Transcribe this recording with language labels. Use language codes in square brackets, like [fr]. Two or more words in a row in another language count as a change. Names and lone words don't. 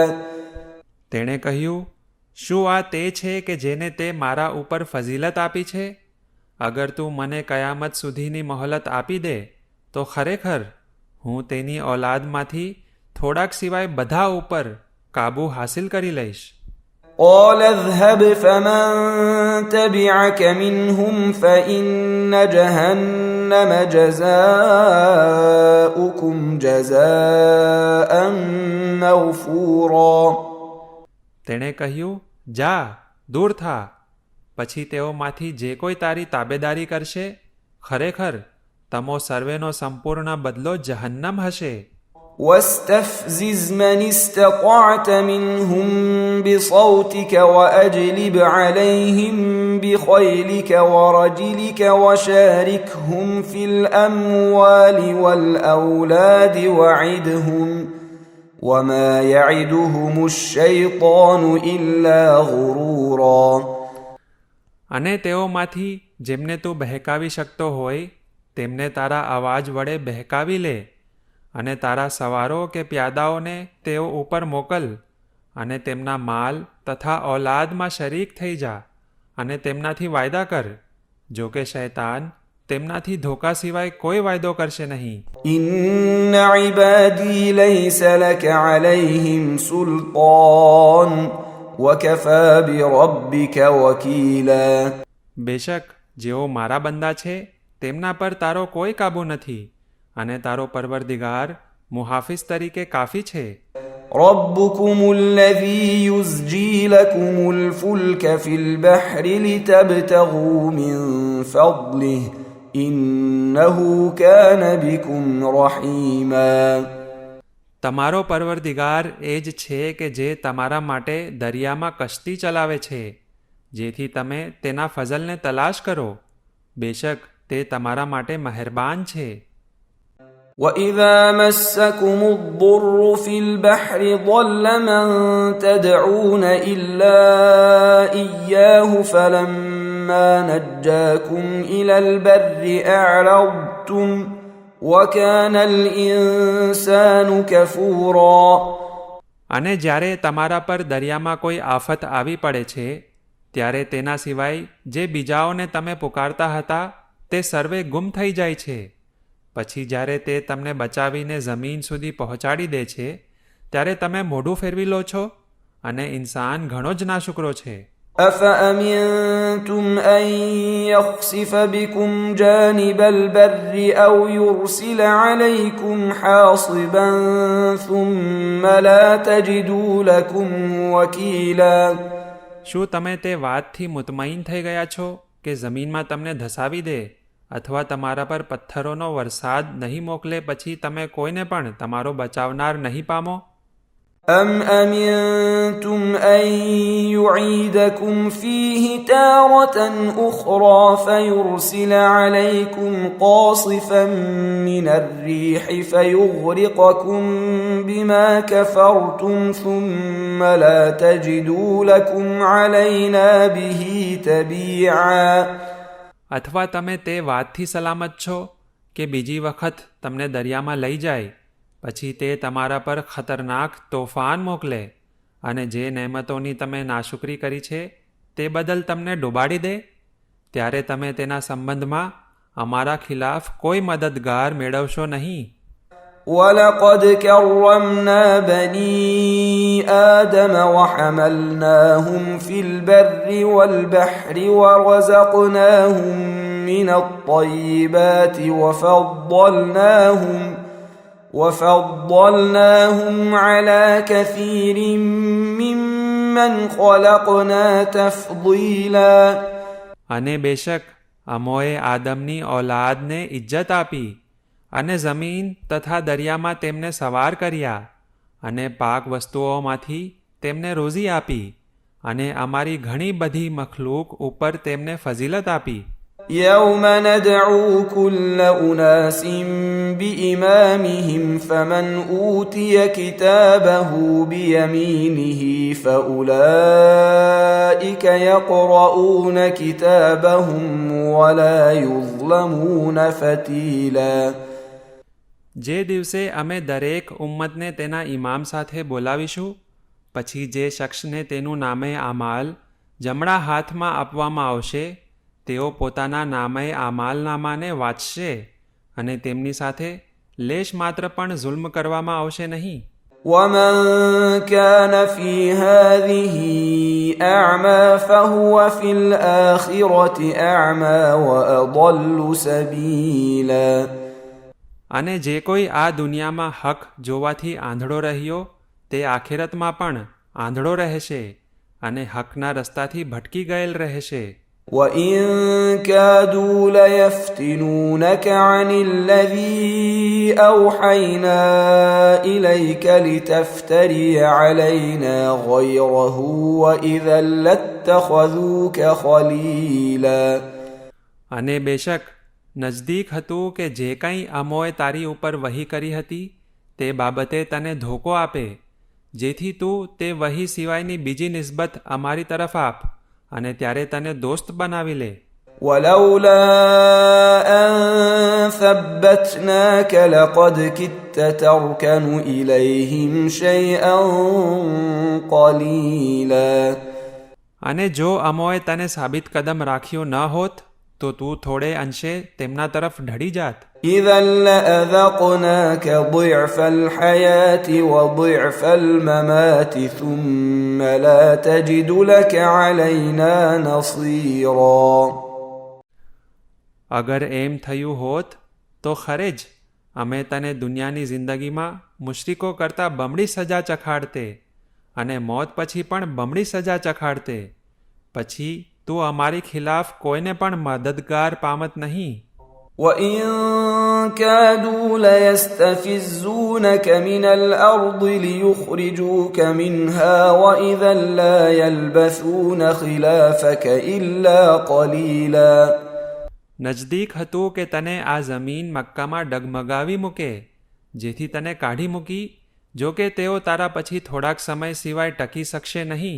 [gu] તેણે કહ્યું શું આ તે છે કે જેને તે મારા ઉપર ફઝીલત આપી છે? અગર તું મને કયામત સુધીની મોહલત આપી દે તો ખરેખર હું તેની ઔલાદમાંથી થોડાક સિવાય બધા ઉપર કાબુ હાસિલ કરી લઈશ. [ar] قال اذهب فمن تبعك منهم فإن جهنم جزاؤكم جزاء موفورا. [gu] તેણે કહ્યું જા, દૂર થા, પછી તેઓમાંથી જે કોઈ તારી તાબેદારી કરશે ખરેખર તમો સર્વેનો સંપૂર્ણ બદલો જહન્નમ હશે. [ar] واستفزز من استطعت منهم بصوتك وأجلب عليهم بخيلك ورجلك وشاركهم في الأموال والأولاد وعدهم وما يعدهم الشيطان إلا غرورا. [gu] અને તેઓમાંથી જેમને તું બહેકાવી શકતો હોય તેમને તારા અવાજ વડે બહેકાવી લે, અને તારા સવારો કે પ્યાદાઓને તેઓ ઉપર મોકલ, અને તેમના માલ તથા ઔલાદમાં શરીક થઈ જા, અને તેમનાથી વાયદા કર, જો કે શૈતાન તેમનાથી ધોકા સિવાય કોઈ વાયદો કરશે નહીં. [ar] إن عبادي ليس لك عليهم سلطان وكفى بربك وكيلا. [gu] બેશક જેઓ મારા બંદા છે તેમના પર તારો કોઈ કાબુ નથી, અને તારો પરવરદિગાર મુહાફિઝ તરીકે કાફી છે. [ar] ربكم الذي يزجي لكم الفلك في البحر لتبتغوا من فضله إنه كان بكم رحيما. [gu] તમારો પરવરદિગાર એ જ છે કે જે તમારા માટે દરિયામાં કશ્તી ચલાવે છે, જેથી તમે તેના ફઝલને તલાશ કરો. બેશક તે તમારા માટે મહેરબાન છે. [ar] وَإِذَا مَسَّكُمُ الضُّرُّ فِي الْبَحْرِ ضَلَّ مَن تَدْعُونَ إِلَّا إِيَّاهُ فَلَمَّا نَجَّاكُمْ إِلَى الْبَرِّ أَعْرَضْتُمْ وَكَانَ الْإِنسَانُ كَفُورًا. [gu] અને જ્યારે તમારા પર દરિયામાં કોઈ આફત આવી પડે છે ત્યારે તેના સિવાય જે બીજાઓને તમે પુકારતા હતા તે સર્વે ગુમ થઈ જાય છે. પછી જ્યારે તે તમને બચાવીને જમીન સુધી પહોંચાડી દે છે ત્યારે તમે મોઢું ફેરવી લો છો, અને ઇન્સાન ઘણો જ નાશુકરો છે. [ar] أَفَأَمِنْتُمْ أَنْ يَخْسِفَ بِكُمْ جَانِبَ الْبَرِّ أَوْ يُرْسِلَ عَلَيْكُمْ حَاصِبًا ثُمَّ لَا تَجِدُوا لَكُمْ وَكِيلًا. [gu] શું તમે તે વાતથી મુતમઈન થઈ ગયા છો કે જમીનમાં તમને ધસાવી દે અથવા તમારા પર પથ્થરોનો વરસાદ નહીં મોકલે પછી તમે કોઈને પણ તમારો બચાવનાર નહીં પામો? [ar] أم أمنتم أن يعيدكم فيه تارة أخرى فيرسل عليكم قاصفا من الريح فيغرقكم بما كفرتم ثم لا تجدوا لكم علينا به تبيعا. [gu] અથવા તમે તે વાતથી સલામત છો કે બીજી વખત તમને દરિયામાં લઈ જાય, પછી તે તમારા પર ખતરનાક તોફાન મોકલે અને જે નહેમતોની તમે નાશુકરી કરી છે તે બદલ તમને ડૂબાડી દે, ત્યારે તમે તેના સંબંધમાં અમારા ખિલાફ કોઈ મદદગાર મેળવશો નહીં. [ar] ولقد كرمنا بني آدم وحملناهم في البر والبحر ورزقناهم من الطيبات وفضلناهم على كثير ممن خلقنا تفضيلا. [gu] અને બેશક અમોએ આદમની ઔલાદને ઇજ્જત આપી અને જમીન તથા દરિયામાં તેમને સવાર કર્યા અને પાક વસ્તુઓમાંથી તેમને રોઝી આપી અને અમારી ઘણી બધી મખલૂક ઉપર તેમને ફઝીલત આપી. [ar] يوم ندعو كل أناس بإمامهم فمن أوتي كتابه بيمينه فأولئك يقرؤون كتابهم ولا يظلمون فتيلا. [gu] જે દિવસે અમે દરેક ઉમ્મતને તેના ઇમામ સાથે બોલાવીશું, પછી જે શખ્સને તેનું નામે આમાલ જમણા હાથમાં આપવામાં આવશે તેઓ પોતાના નામે આમાલનામાને વાંચશે અને તેમની સાથે લેશ માત્ર પણ જુલ્મ કરવામાં આવશે નહીં. [ar] ومن كان في هذه أعمى فهو في الآخرة أعمى وأضل سبيلا. [gu] અને જે કોઈ આ દુનિયામાં હક જોવાથી આંધળો રહ્યો તે આખિરતમાં પણ આંધળો રહેશે અને હકના રસ્તાથી ભટકી ગયેલ રહેશે. [ar] وَإِن كَادُوا لَيَفْتِنُونَكَ عَنِ الَّذِي أَوْحَيْنَا إِلَيْكَ لِتَفْتَرِيَ عَلَيْنَا غَيْرَهُ وَإِذًا لَاتَّخَذُوكَ خَلِيلًا. [gu] અને બેશક નજદીક હતું કે જે કંઈ અમોએ તારી ઉપર વહી કરી હતી તે બાબતે તને ધોકો આપે, જેથી તું તે વહી સિવાયની બીજી નિસ્બત અમારી તરફ આપ અને ત્યારે તને દોસ્ત બનાવી લે. [ar] ولولا أن ثبتناك لقد كدت تركن إليهم شيئا قليلا. [gu] અને જો અમોએ તને સાબિત કદમ રાખ્યો ન હોત તો તું થોડે અંશે તેમના તરફ ઢળી જાત. [ar] إذا لأذقناك ضعف الحياة وضعف الممات ثم لا تجد لك علينا نصيرا. [gu] અગર એમ થયું હોત તો ખરે જ અમે તને દુનિયાની જિંદગીમાં મુશ્રિકો કરતાં બમણી સજા ચખાડતે અને મોત પછી પણ બમણી સજા ચખાડતે, પછી તું અમારી ખિલાફ કોઈને પણ મદદગાર પામત નહીં. [ar] وَإِن كَادُوا لَيَسْتَفِزُّونَكَ مِنَ الْأَرْضِ لِيُخْرِجُوكَ مِنْهَا وَإِذًا لَّا يَلْبَثُونَ خِلَافَكَ إِلَّا قَلِيلًا. [gu] નજદીક હતું કે તને આ જમીન મક્કામાં ડગમગાવી મૂકે, જેથી તને કાઢી મૂકી, જો કે તેઓ તારા પછી થોડાક સમય સિવાય ટકી શકશે નહીં.